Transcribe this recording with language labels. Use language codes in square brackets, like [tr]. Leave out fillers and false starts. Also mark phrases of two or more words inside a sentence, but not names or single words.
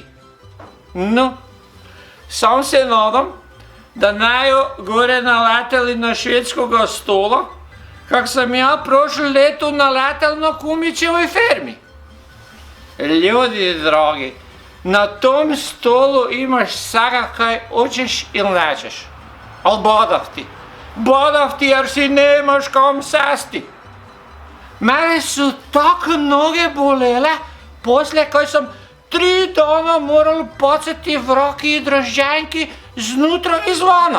[hr] No, sam se nadam, da najo gore naleteli na švedskoga stola, kak sam ja prošlo leto naletel na kumičevoj fermi. Ljudi dragi, na tom stolu imaš vsega kaj hočeš ili nećeš. Ali badav ti jer si nemaš kam sesti. Mene su tako noge bolele, posle kaj sam 3 dana moral pacati vraki i dražđenki znutra i zvana.